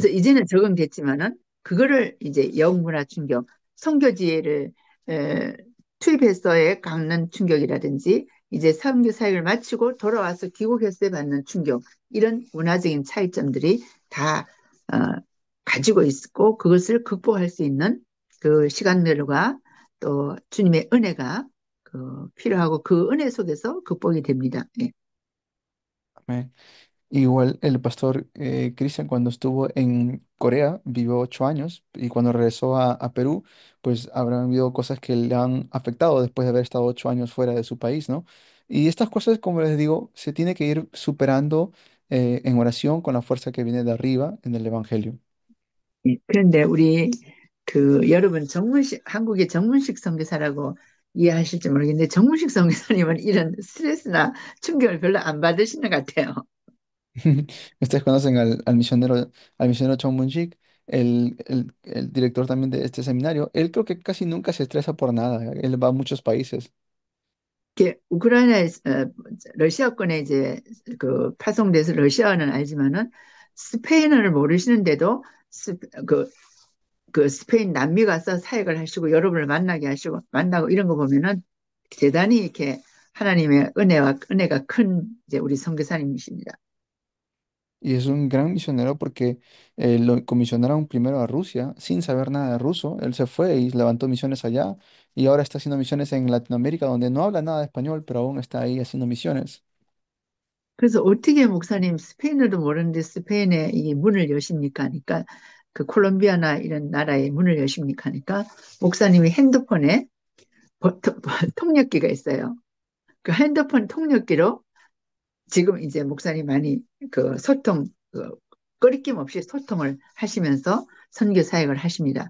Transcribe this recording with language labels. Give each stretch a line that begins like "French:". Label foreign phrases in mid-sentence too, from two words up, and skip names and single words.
Korean: 그래서 이제는 적응됐지만은 그거를 이제 영문화 충격, 선교지를 에, 투입해서의 갖는 충격이라든지 이제 선교 사역을 마치고 돌아와서 귀국했을 때 받는 충격 이런 문화적인 차이점들이 다 가지고 있고 그것을 극복할 수 있는 그 시간들과 또 주님의 은혜가 필요하고 그 은혜 속에서 극복이 됩니다. 예.
Spanish: Amén. Igual el pastor Cristian cuando estuvo en Corea vivió 8 años y cuando regresó a Perú, pues habrán habido cosas que le han afectado después de haber estado 8 años fuera de su país, ¿no? Y estas cosas, como les digo, se tiene que ir superando en oración con la fuerza que viene de arriba en el Evangelio.
Korean: 예, 그런데 우리 여러분 한국의 정문식 선교사라고 이해하실지 모르겠는데 정문식 선교사님은 이런 스트레스나 충격을 별로 안 받으시는 것 같아요.
Spanish: Ustedes conocen al misionero Chong Moon-sik, el director también de este seminario. Él creo que casi nunca se estresa por nada. Él va a muchos países.
Korean: 이렇게 러시아권에 이제 파송돼서 러시아어는 알지만은 스페인어를 모르시는데도 스, 그, 그 스페인 남미 가서 사역을 하시고 여러분을 만나게 하시고 만나고 이런 거 보면은 대단히 이렇게 하나님의 은혜가 큰 이제 우리 선교사님이십니다.
Spanish: Y es un gran misionero porque lo comisionaron primero a Rusia sin saber nada de ruso. Él se fue y levantó misiones allá y ahora está haciendo misiones en Latinoamérica donde no habla nada de español, pero aún está ahí haciendo misiones.
Korean: 그래서 어떻게 목사님 스페인어도 모르는데 스페인에 이 문을 여십니까 하니까 그 콜롬비아나 이런 나라에 문을 여십니까 하니까 목사님이 핸드폰에 통역기가 있어요. 그 핸드폰 통역기로 지금 이제 목사님 많이 그 끊김 없이 소통을 하시면서 선교 사역을 하십니다.